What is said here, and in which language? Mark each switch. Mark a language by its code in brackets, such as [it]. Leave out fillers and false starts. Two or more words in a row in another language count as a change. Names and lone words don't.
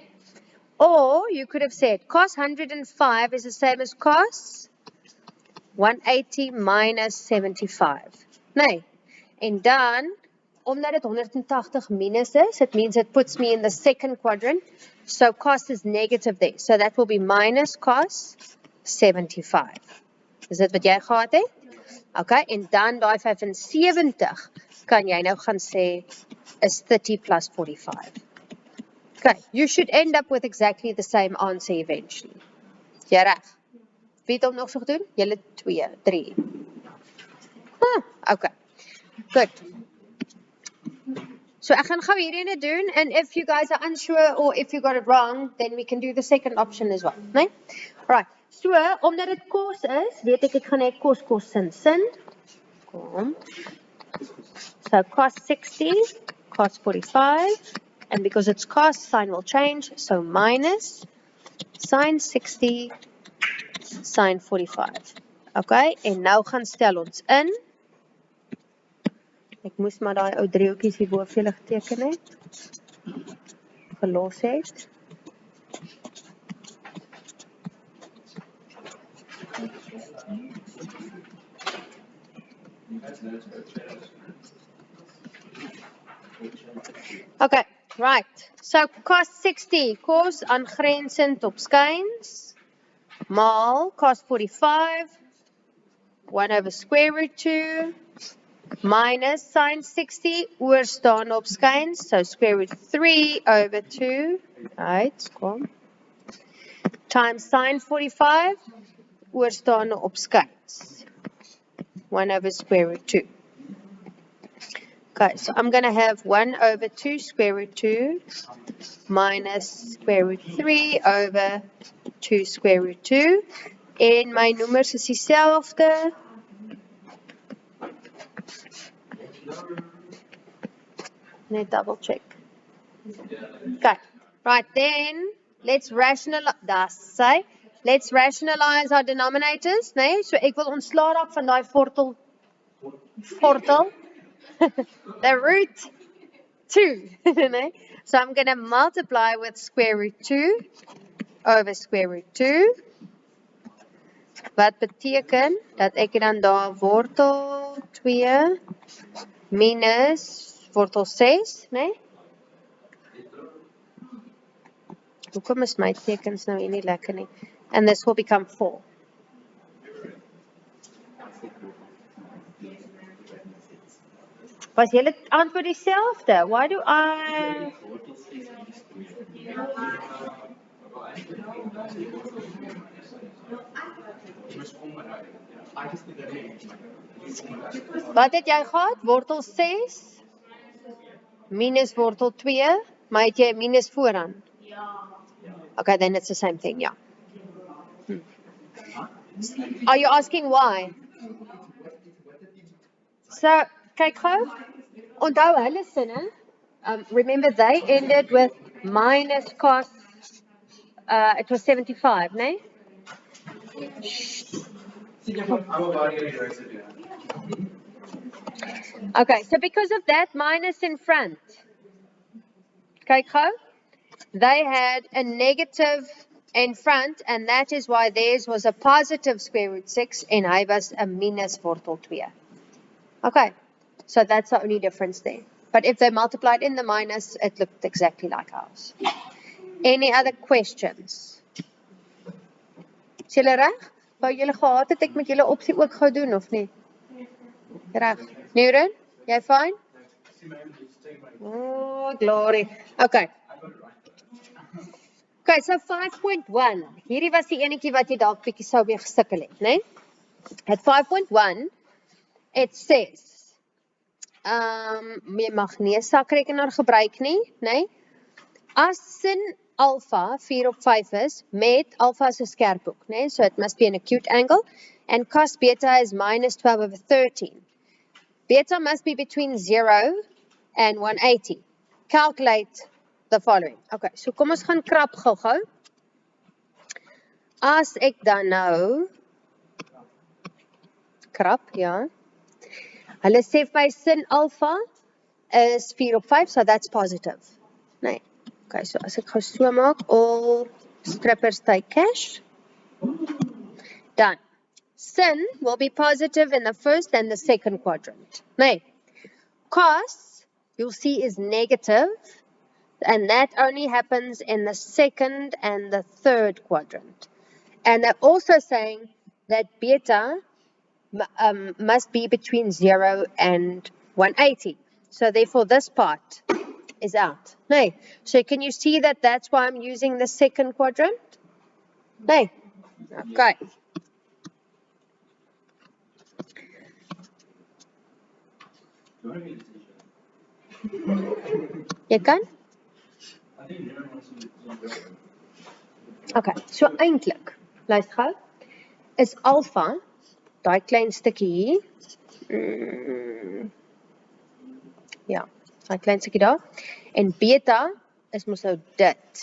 [en] Or you could have said cos 105 is the same as cos 180 minus 75. Nee. [af] En dan, omdat het 180 minus is, [en] it means it puts me in the second quadrant. So cos is negative there. So that will be minus cos 75. [af] Is dit wat jy gehad het? Okay, en dan die 75 kan jy nou gaan sê is 30 plus 45. [en] Okay, you should end up with exactly the same answer eventually. [af] Jy reg? Wie het hom nog so gedoen? Julle 2, 3. Okay. Good. So ek gaan gou hierdie doen, [en] and if you guys are unsure or if you got it wrong, then we can do the second option as well, né? Right. [af] So, omdat dit cos is, weet ek gaan net cos sin. Kom. So cos 60, cos 45, [en] and because it's cos, sign will change, so minus sin 60, sin 45. [af] Okay, en nou gaan stel ons in. Ek moes maar daai ou driehoekies hierbo vir julle geteken het. Gelos het. [en] Okay, right. [af] So cos 60, cos aangrensend op skuins, maal cos 45, [en] 1 over square root 2, [af] minus sin 60 oorstaan op skuins, [en] so square root 3 over 2, right, kom, times sin 45 [af] oorstaan op skuins, [en] 1 over square root 2. Okay, so I'm going to have 1 over 2 square root 2 minus square root 3 over 2 square root 2. [af] En my noemers is dieselfde. Net [en] double check. Okay, right then, let's rationalize our denominators, nee? [af] So ek wil ontsla raak van daai vortel, [en] the root 2, nee? So I'm going to multiply with square root 2 over square root 2. [af] Wat beteken dat ek dan daar wortel 2 minus wortel 6, nee? Hoekom is my tekens nou nie lekker nie? [en] And this will become 4. [af] Was julle antwoord dieselfde? [en] Why do I... [af] Wat het jy gehad? Wortel 6 minus wortel 2, maar het jy minus vooraan? [en] Okay, then it's the same thing, yeah. Are you asking why? [af] So, kyk gou. Onthou hulle sinne. [en] Remember they ended with minus cos. It was 75, no? Okay, so because of that minus in front, [af] kyk gou, [en] they had a negative in front, and that is why theirs was a positive square root 6 and hy was a minus wortel 2. Okay, so that's the only difference there. But if they multiplied in the minus, it looked exactly like ours. Any other questions? [af] Is julle reg? Wou julle gehad het ek met julle opsie ook gou doen of nie? Reg. Neuren, jy fine? [en] Oh, glory. Okay. Okay, so 5.1. [af] Hierdie was die enetjie wat jy dalk bietjie sou mee gesukkel het, né? [en] At 5.1, it says, [af] jy mag nie 'n sakrekenaar gebruik nie, né? As sin alpha 4 op 5 is, met alpha is 'n skerphoek, né? [en] So it must be an acute angle, and cos beta is minus 12 over 13. Beta must be between 0 and 180. Calculate the following. [af] Okay, so kom ons gaan krap gou-gou. As ek dan nou krap, ja. Hulle sê vir my sin alpha is 4 op 5, [en] so that's positive. Nee. [af] Okay, so as ek gou so maak, [en] all strippers take cash. Done. Sin will be positive in the first and the second quadrant. Nee. Cos, you'll see, is negative, and that only happens in the second and the third quadrant. And they're also saying that beta must be between 0 and 180. So therefore this part is out. Nee. So can you see that that's why I'm using the second quadrant? [af] Nee. Okay. Jy kan? Okay, so eintlik, luister gou, is alpha, daai klein stukkie hier, ja, daai klein stukkie daar, en beta is mos nou dit.